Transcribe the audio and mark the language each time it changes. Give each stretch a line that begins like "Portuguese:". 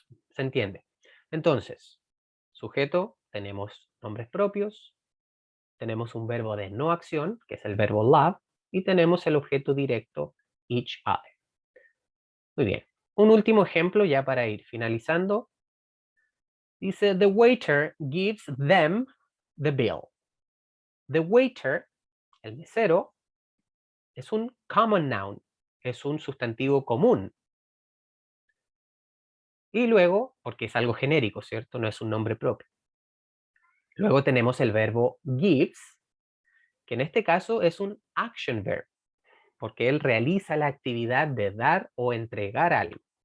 Spanish: ¿Se entiende? Entonces, sujeto, tenemos nombres propios, tenemos un verbo de no acción, que es el verbo love, y tenemos el objeto directo, each other. Muy bien. Un último ejemplo ya para ir finalizando.
English: Dice, the waiter gives them the bill. The waiter,
Spanish: el mesero, es un common noun, es un sustantivo común. Y luego, porque es algo genérico, ¿cierto? No es un nombre propio. Luego tenemos el verbo gives, que en este caso es un action verb, porque él realiza la actividad de dar o entregar algo.